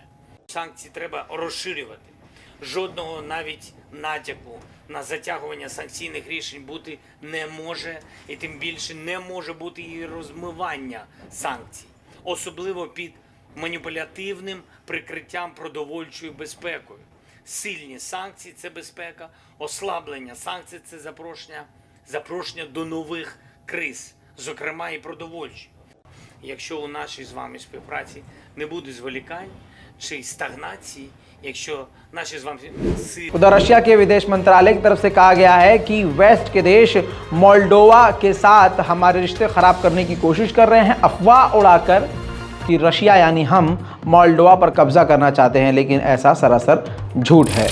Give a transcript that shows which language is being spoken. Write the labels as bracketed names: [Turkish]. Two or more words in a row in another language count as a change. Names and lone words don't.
[Ukrainian] Санкції треба розширювати. Жодного навіть натяку на затягування санкційних рішень бути не може, і тим більше не може бути і розмивання санкцій, особливо під маніпулятивним прикриттям продовольчою безпекою. Сильні санкції – це безпека, ослаблення санкцій – це запрошення до нових криз, зокрема і продовольчі. Якщо у нашій з вами співпраці не буде зволікань чи стагнації, [Hindi] उधर रशिया के विदेश मंत्रालय की तरफ से कहा गया है कि वेस्ट के देश मोल्डोवा के साथ हमारे रिश्ते खराब करने की कोशिश कर रहे हैं, अफवाह उड़ाकर कि रशिया यानी हम मोल्डोवा पर कब्जा करना चाहते हैं, लेकिन ऐसा सरासर झूठ है।